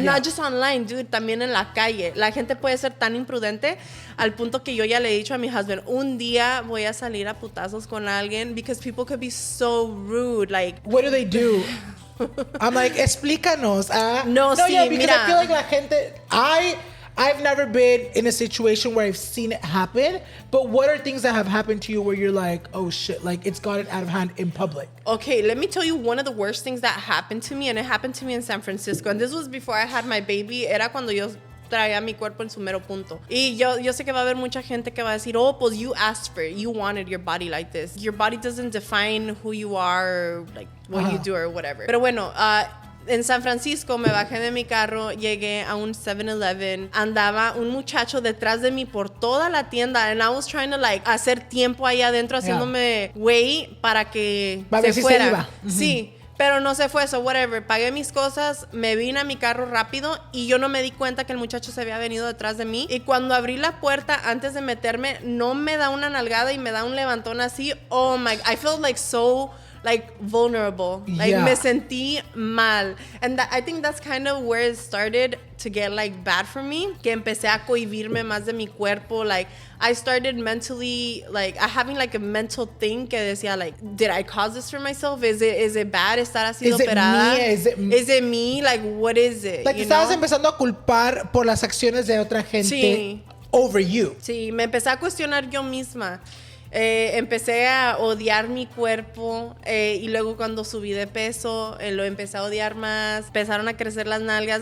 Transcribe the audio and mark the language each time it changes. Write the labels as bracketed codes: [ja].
[en] And not just online, dude, [es] también en la calle. La gente puede ser tan imprudente al punto que yo ya le he dicho a mi husband, un día voy a salir a putazos con alguien [en] because people could be so rude. Like, what do they do? I'm like, [es] explícanos. No, sí, [en] yeah, because [es] mira. [en] I feel like [es] la gente, [en] I've never been in a situation where I've seen it happen, but what are things that have happened to you where you're like, oh shit, like it's gotten out of hand in public? Okay, let me tell you one of the worst things that happened to me, and it happened to me in San Francisco, and this was before I had my baby. [es] Era cuando yo traía mi cuerpo en su mero punto. Y yo sé que va a haber mucha gente que va a decir, oh, pues [en] you asked for it. [es] You wanted your body like this. Your body doesn't define who you are, or like what you do or whatever. Pero bueno, en San Francisco me bajé de mi carro, llegué a un 7-Eleven, andaba un muchacho detrás de mí por toda la tienda, [en] and I was trying to like [es] hacer tiempo ahí adentro, haciéndome güey para que se fuera. Se iba. Sí. Pero no se fue, [en] so whatever. [es] Pagué mis cosas, me vine a mi carro rápido y yo no me di cuenta que el muchacho se había venido detrás de mí. Y cuando abrí la puerta, antes de meterme, no me da una nalgada y me da un levantón así. [en] Oh my, I felt like so like vulnerable. Like [es] me sentí mal. [en] And I think that's kind of where it started to get like bad for me. [es] Que empecé a cohibirme más de mi cuerpo. [en] Like I started mentally like having like a mental thing [es] que decía [en] like, did I cause this for myself? Is it bad [es] estar así operada? [en] Is it me? Like what is it? [es] Like estabas empezando a culpar por las acciones de otra gente [en] over you. [es] Sí, me empecé a cuestionar yo misma. Empecé a odiar mi cuerpo y luego cuando subí de peso lo empecé a odiar más, empezaron a crecer las nalgas.